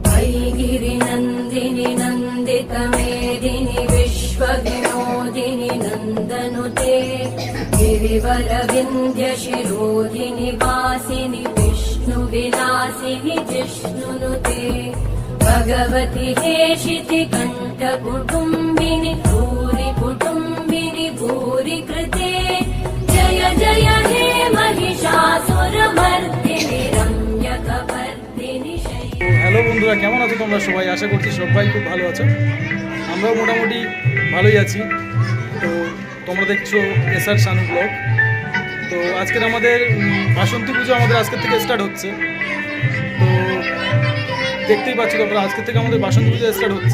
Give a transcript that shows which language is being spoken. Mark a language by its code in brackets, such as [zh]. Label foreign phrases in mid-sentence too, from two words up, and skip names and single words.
[sa] श्रीगिरिनन्दिनि नन्दितमेदिनि विश्वविनोदिनि नन्दनुते गिरिवरविन्ध्यशिरोधिनि वासिनि विष्णुविलासिनि जिष्णुनुते भगवति हेशितिकण्ठकुटुम्बिनि भूरि कुटुम्बिनि भूरि कृते जय जय हे महिषासुरमर्दिनि रम्यकपर्दिनि [bn] হ্যালো বন্ধুরা, কেমন আছো তোমরা সবাই? আশা করছি সবাই খুব ভালো আছো। আমরাও মোটামুটি ভালোই আছি। তো তোমরা দেখছো এসআর শানু ব্লগ। তো আজকের আমাদের বাসন্তী পুজো আমাদের আজকের থেকে স্টার্ট হচ্ছে। তো দেখতেই পাচ্ছ তোমরা, আজকের থেকে আমাদের বাসন্তী পুজো স্টার্ট হচ্ছে।